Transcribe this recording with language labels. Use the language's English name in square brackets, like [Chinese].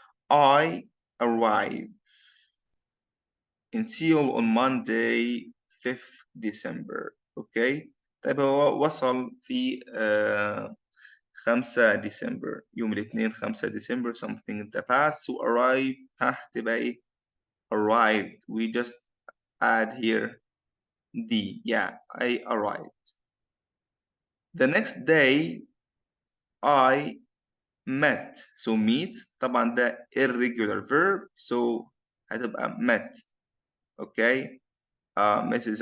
[English] I arrived in Seoul on Monday 5th December. Okay. [Arabic] طيب هو وصل في 5 ديسمبر يوم الاثنين 5 ديسمبر [English] something in the past. So arrive [Arabic] هتبقى ايه؟ [English] Arrived. We just add here the. Yeah, I arrived. The next day I met. So meet [Arabic] طبعا ده [English] irregular verb. So هتبقى met. Okay. Mrs.